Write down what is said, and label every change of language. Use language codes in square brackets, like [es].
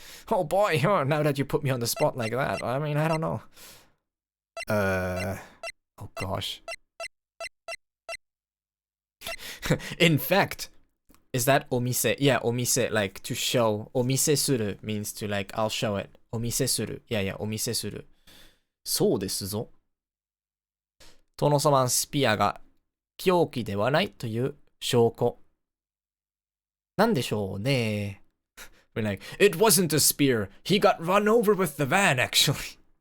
[en] Oh boy, now that you put me on the spot like that, I mean, I don't know. Oh gosh. In fact, is that omise? Yeah, omise, like to show. Omise suru means to like, I'll show it. Omise suru. Yeah, omise suru. [ja] そうですぞ。殿様スピアが凶器ではないという証拠。なんでしょうね。 [en] We're like, it wasn't a spear. He got run over with the van, actually.